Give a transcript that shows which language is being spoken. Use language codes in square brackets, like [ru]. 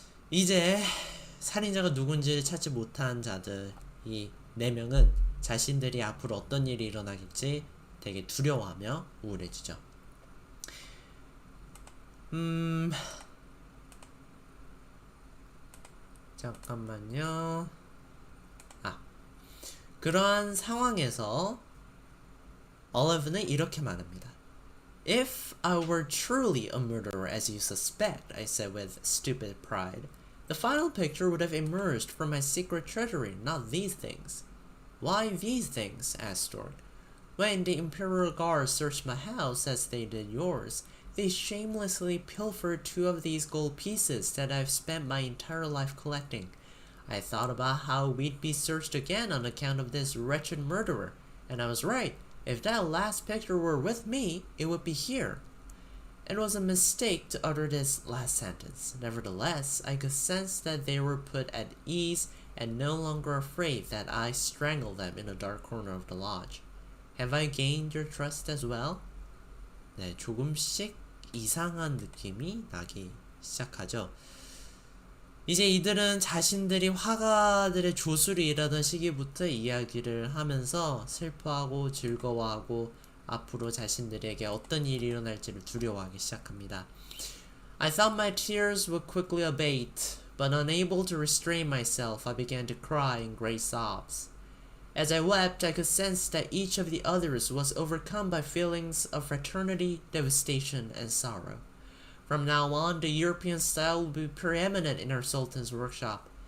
[ko] 이제 살인자가 누군지를 찾지 못한 자들 이 4명은 자신들이 앞으로 어떤 일이 일어나겠지 되게 두려워하며 우울해지죠. 잠깐만요. 그러한 상황에서 올리브는 이렇게 말합니다. [en] If I were truly a murderer as you suspect, I said with stupid pride, The final picture would have emerged from my secret treasury, not these things. Why these things? Asked Stork. When the Imperial Guards searched my house as they did yours, they shamelessly pilfered 2 of these gold pieces that I've spent my entire life collecting. I thought about how we'd be searched again on account of this wretched murderer, and I was right. If that last picture were with me, it would be here. It was a mistake to utter this last sentence. Nevertheless, I could sense that they were put at ease and no longer afraid that I strangled them in a dark corner of the lodge. Have I gained your trust as well? [ko] 네, 조금씩 이상한 느낌이 나기 시작하죠. 이제 이들은 자신들이 화가들의 조술이 일하던 시기부터 이야기를 하면서 슬퍼하고 즐거워하고 앞으로 자신들에게 어떤 일이 일어날지를 두려워하기 시작합니다. [en] I thought my tears would quickly abate, but unable to restrain myself, I began to cry in great sobs. As I wept, I could sense that each of the others was overcome by feelings of fraternity, devastation, and sorrow. From now on, the European style will be preeminent in our Sultan's workshop.